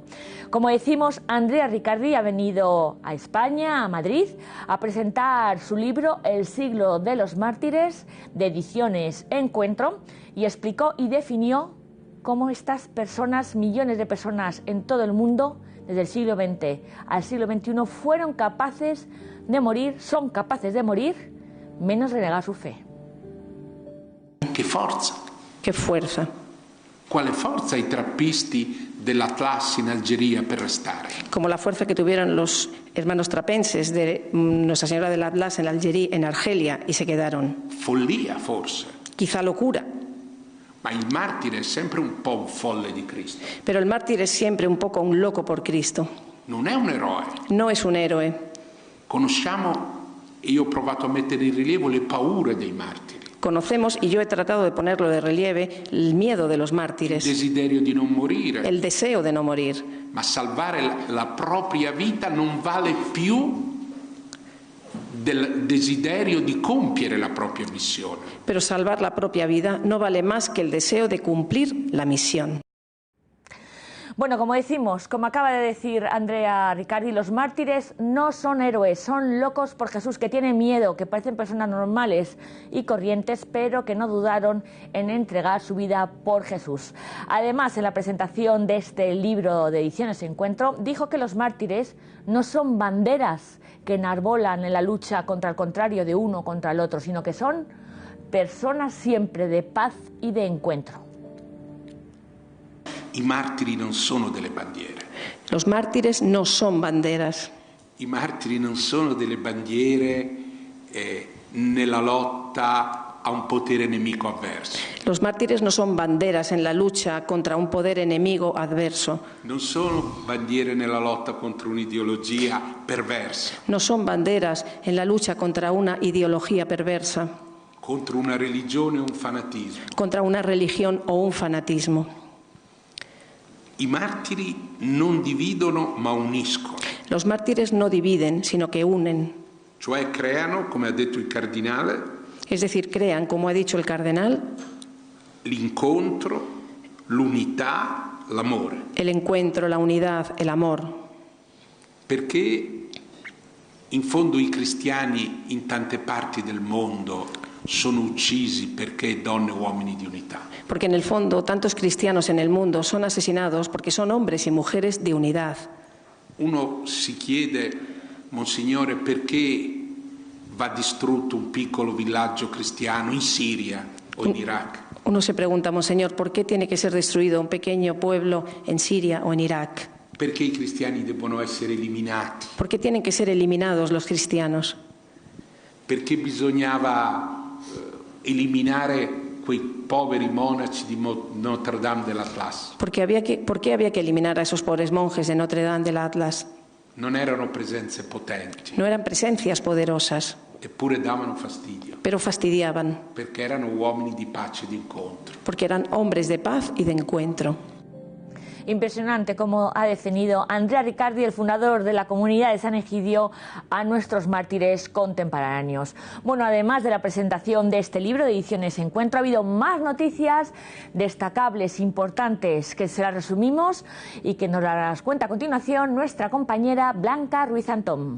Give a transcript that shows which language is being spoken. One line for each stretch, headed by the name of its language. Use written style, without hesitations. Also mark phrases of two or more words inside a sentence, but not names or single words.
Spanish: Como decimos, Andrea Riccardi ha venido a España, a Madrid, a presentar su libro El siglo de los mártires, de Ediciones Encuentro, y explicó y definió cómo estas personas, millones de personas en todo el mundo, desde el siglo XX al siglo XXI, fueron capaces de morir, son capaces de morir, menos renegar su fe.
Italian: Che forza!
Spanish: Che fuerza!
Italian: Quale forza i trappisti dell'Atlas in Algeria per restare?
Spanish: Como la fuerza que tuvieron los hermanos trapenses de Nuestra Señora del Atlas en Algeria, en Argelia, y se quedaron.
Italian: Follia, forse.
Spanish: Quizá locura.
Italian: Ma il martire è sempre un po' un folle di Cristo.
Spanish: Pero el mártir es siempre un poco un loco por Cristo.
Italian: Non è un eroe.
Spanish: No es un héroe.
Italian: Conosciamo, e io ho provato a mettere in rilievo, le paure dei martiri.
Spanish: Conocemos, y yo he tratado de ponerlo de relieve, el miedo de los mártires.
Italian: Il desiderio di non morire.
Spanish: El deseo de no morir.
Italian: Ma salvare la propria vita non vale più del desiderio di compiere la propria missione.
Spanish: Pero salvar la propia vida no vale más que el deseo de cumplir la misión. Bueno, como decimos, como acaba de decir Andrea Riccardi, los mártires no son héroes, son locos por Jesús, que tienen miedo, que parecen personas normales y corrientes, pero que no dudaron en entregar su vida por Jesús. Además, en la presentación de este libro de Ediciones Encuentro, dijo que los mártires no son banderas que enarbolan en la lucha contra el contrario de uno contra el otro, sino que son personas siempre de paz y de encuentro.
Italian: I martiri non sono delle bandiere.
Spanish: Los mártires no son banderas.
Italian: I martiri non sono delle bandiere nella lotta a un potere nemico avverso.
Spanish: Los mártires no son banderas en la lucha contra un poder enemigo adverso.
Italian: Non sono bandiere nella lotta contro un'ideologia perversa.
Spanish: No son banderas en la lucha contra una ideología perversa.
Italian: Contro una religione o un fanatismo.
Spanish: Contra una religión o un fanatismo.
Italian: I martiri non dividono ma uniscono.
Spanish: Los mártires no dividen, sino que unen.
Italian: Cioè creano, come ha detto il cardinale,
Spanish: Es decir, crean, como ha dicho el cardenal,
Italian: l'incontro, l'unità, l'amore.
Spanish: el encuentro, la unidad, el amor.
Italian: Perché in fondo i cristiani in tante parti del mondo sono uccisi perché donne e uomini di unità.
Spanish: Porque en el fondo tantos cristianos en el mundo son asesinados porque son hombres y mujeres de unidad.
Italian: Uno si chiede, Monsignore, perché va distrutto un piccolo villaggio cristiano in Siria o in Iraq?
Spanish: Uno se pregunta, Monseñor, ¿por qué tiene que ser destruido un pequeño pueblo en Siria o en Irak?
Italian: Perché i cristiani devono essere eliminati?
Spanish: ¿Por qué tienen que ser eliminados los cristianos?
Italian: Perché bisognava eliminare quei poveri monaci di Notre Dame de l'Atlas?
Spanish: ¿Por qué había que eliminar a esos pobres monjes de Notre Dame del Atlas?
Italian: Non erano presenze potenti.
Spanish: No eran presencias poderosas.
Italian: Eppure davano fastidio.
Spanish: Pero fastidiaban.
Italian: Perché erano uomini di pace e di incontro.
Spanish: Porque eran hombres de paz y de encuentro. Impresionante cómo ha definido Andrea Riccardi, el fundador de la comunidad de San Egidio, a nuestros mártires contemporáneos. Bueno, además de la presentación de este libro de Ediciones Encuentro, ha habido más noticias destacables, importantes, que se las resumimos y que nos las cuenta a continuación nuestra compañera Blanca Ruiz Antón.